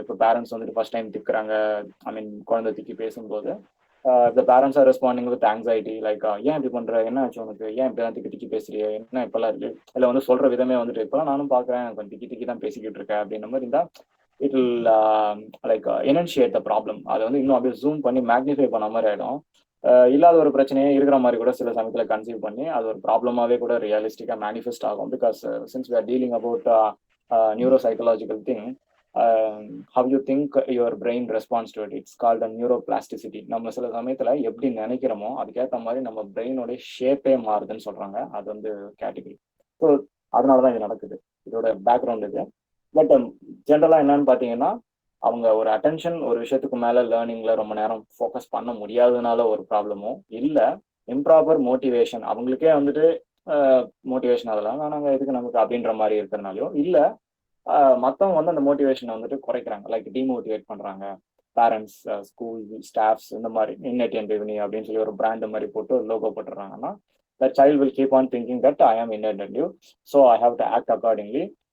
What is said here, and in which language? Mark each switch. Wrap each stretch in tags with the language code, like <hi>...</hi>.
<ta>இப்போ பேரண்ட்ஸ் வந்துட்டு first time திக்குறாங்க, ஐ மீன் குழந்தை திக்கி பேசும்போது</ta> <en>the parents are responding with anxiety, like</en> <ta>ஏன் இப்படி பண்ற, என்ன ஆச்சு உனக்கு, ஏன் இப்படி திக்கி திக்கி பேசுறியே, என்ன இப்பெல்லாம் இருக்கு, இல்லை வந்து சொல்ற விதமே வந்துட்டு இப்பெல்லாம் நானும் பாக்குறேன் கொஞ்சம் திக்கி திக்கி தான் பேசிக்கிட்டு இருக்கேன் அப்படின்ற மாதிரி இருந்தா</ta> <en>It will like enunciate the problem.</en> <ta>அதை வந்து இன்னும் அப்படியே ஜூம் பண்ணி மேக்னிஃபை பண்ண மாதிரி ஆயிடும். இல்லாத ஒரு பிரச்சனையே இருக்கிற மாதிரி கூட சில சமயத்துல கன்சீவ் பண்ணி அது ஒரு ப்ராப்ளமாவே கூட ரியலிஸ்டிக்கா மேனிஃபெஸ்ட் ஆகும்.</ta> <en>Because since we are dealing about neuropsychological thing, how you think your brain responds to it, it's called a neuroplasticity.</en> <ta>நம்ம சில சமயத்துல எப்படி நினைக்கிறோமோ அதுக்கேற்ற மாதிரி நம்ம பிரெயினோட ஷேப்பே மாறுதுன்னு சொல்றாங்க. அது வந்து கேட்டகரி. ஸோ அதனாலதான் இது நடக்குது, இதோட பேக்ரவுண்ட் இது. பட் ஜென்ரலா என்னன்னு பாத்தீங்கன்னா அவங்க ஒரு அட்டென்ஷன் ஒரு விஷயத்துக்கு மேல லேர்னிங்ல ரொம்ப நேரம் ஃபோக்கஸ் பண்ண முடியாததுனால ஒரு ப்ராப்ளமோ, இல்ல இம்ப்ராப்பர் மோட்டிவேஷன், அவங்களுக்கே வந்துட்டு மோட்டிவேஷன் அதெல்லாம் நாங்கள் எதுக்கு நமக்கு அப்படின்ற மாதிரி இருக்கிறனாலையோ, இல்ல மற்றவங்க வந்து அந்த மோட்டிவேஷனை வந்துட்டு குறைக்கிறாங்க, லைக் டிமோட்டிவேட் பண்றாங்க.</ta> <en>parents, school staffs</en> <ta>இந்த மாதிரி இன்னட் ரெவன்யூ அப்படின்னு சொல்லி ஒரு பிராண்ட் மாதிரி போட்டு logo போட்டுறாங்கன்னா</ta> <en>the child will keep on thinking that I am inattentive, so I have to act accordingly.</en>